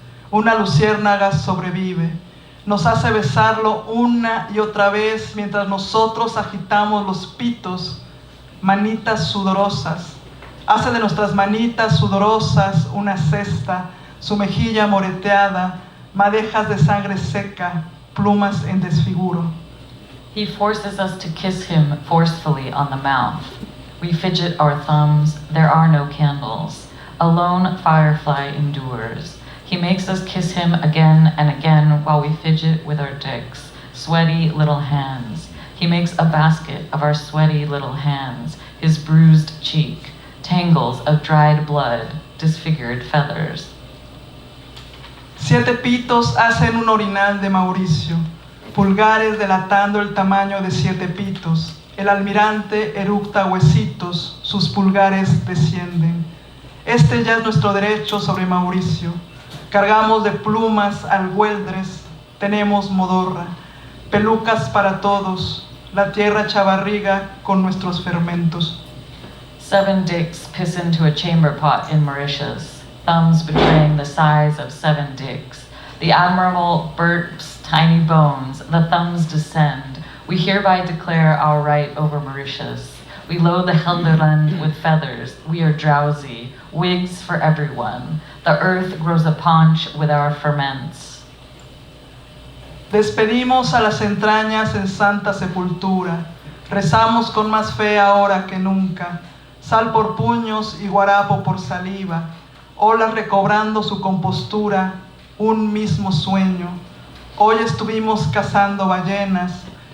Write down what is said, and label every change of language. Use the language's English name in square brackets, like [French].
[Spanish] Una luciérnaga sobrevive. Nos hace besarlo una y otra vez mientras nosotros agitamos los pitos, manitas sudorosas. Hace de nuestras manitas sudorosas una cesta, su mejilla moreteada, madejas de sangre seca, plumas en desfiguro. [English] He forces us to kiss him forcefully on the mouth. We fidget our thumbs, there are no candles. A lone firefly endures. He makes us kiss him again and again while we fidget with our dicks, sweaty little hands. He makes a basket of our sweaty little hands, his bruised cheek, tangles of dried blood, disfigured feathers. [Spanish] 7 pitos hacen un orinal de Mauricio, pulgares delatando el tamaño de 7 pitos. El almirante eructa huesitos, sus pulgares descienden. Este ya es nuestro derecho sobre Mauricio. Cargamos de plumas al güeldres, tenemos modorra, pelucas para todos, la tierra chavarriga con nuestros fermentos. [English] 7 dicks piss into a chamber pot in Mauritius. thumbs betraying the size of 7 dicks. The admirable burps tiny bones, the thumbs descend. We hereby declare our right over Mauritius. We load the Helderland with feathers. We are drowsy. Wigs for everyone. The earth grows a paunch with our ferments. [Spanish] Despedimos a las entrañas en santa sepultura. Rezamos con más fe ahora que nunca. Sal por puños y guarapo por saliva. Olas recobrando su compostura. Un mismo sueño. Hoy estuvimos cazando ballenas.